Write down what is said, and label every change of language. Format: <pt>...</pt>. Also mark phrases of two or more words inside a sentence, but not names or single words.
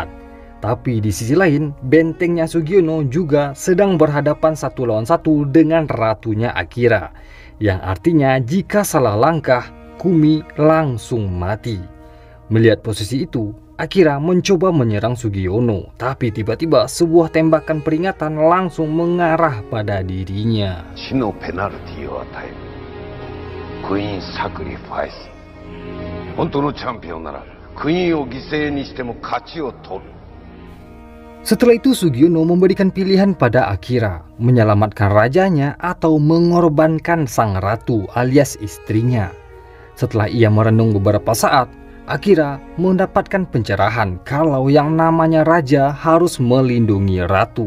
<id>Tapi di sisi lain, bentengnya Sugiono juga sedang berhadapan satu lawan satu dengan ratunya Akira. Yang artinya jika salah langkah, Kumi langsung mati. Melihat posisi itu, Akira mencoba menyerang Sugiono, tapi tiba-tiba sebuah tembakan peringatan langsung mengarah pada dirinya.</id> <ja>死のペナルティを与えるクイーンサクリファイス。本当のチャンピオンならクイーンを犠牲にしても勝ちを取る。</ja> <id>Setelah itu Sugiono memberikan pilihan pada Akira, menyelamatkan rajanya atau mengorbankan sang ratu alias istrinya. Setelah ia merenung beberapa saat, Akira mendapatkan pencerahan kalau yang namanya raja harus melindungi ratu.</id>